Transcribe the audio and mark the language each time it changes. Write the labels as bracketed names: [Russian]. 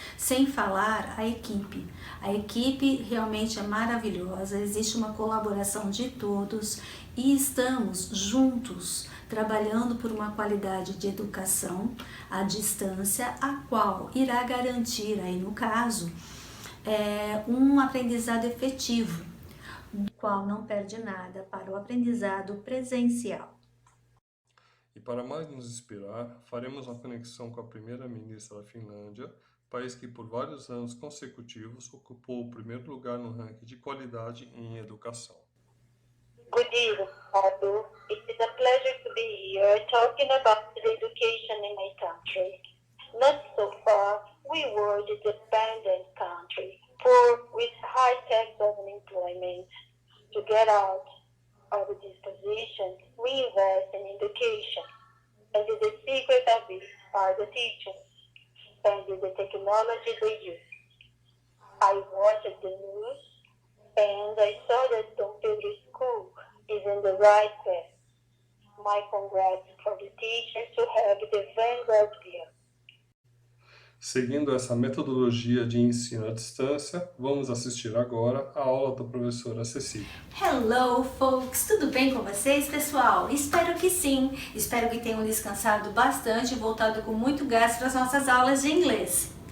[Portuguese] Sem falar a equipe. A equipe realmente é maravilhosa, existe uma colaboração de todos e estamos juntos trabalhando por uma qualidade de educação à distância, a qual irá garantir, aí no caso, um aprendizado efetivo, do qual não perde nada para o aprendizado presencial. E para mais nos inspirar, faremos uma conexão com a primeira-ministra da Finlândia, país que por vários anos consecutivos ocupou o primeiro lugar no ranking de qualidade em educação. [English] Good evening, Pablo. It is a pleasure to be here talking about the education in my country. Not so far, we were the dependent country, poor with high tax of unemployment. To get out of this position, we invest in education, and the secret of it are the teachers and the technology they use. I watched the news and I saw that Dom Pedro School is in the right path. My congrats for the teachers to have the vanguard view. [Portuguese] Seguindo essa metodologia de ensino à distância, vamos assistir agora a aula da professora Cecília. [English] Hello, folks! [Portuguese] Tudo bem com vocês, pessoal? Espero que sim! Espero que tenham descansado bastante e voltado com muito gás para as nossas aulas de inglês.